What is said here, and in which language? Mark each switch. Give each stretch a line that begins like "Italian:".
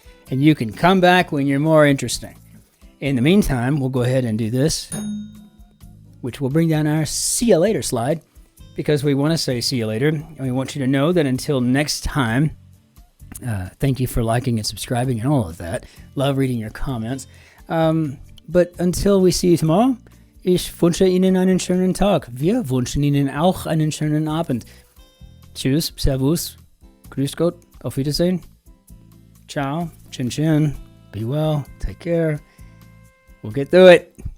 English: And you can come back when you're more interesting. In the meantime, we'll go ahead and do this, which will bring down our see you later slide, because we want to say see you later, and we want you to know that until next time, thank you for liking and subscribing and all of that. Love reading your comments. But until we see you tomorrow,
German: ich wünsche Ihnen einen schönen Tag. Wir wünschen Ihnen auch einen schönen Abend. Tschüss, Servus, Grüß Gott, auf Wiedersehen.
English: Ciao, Cin-Cin, be well, take care. We'll get through it.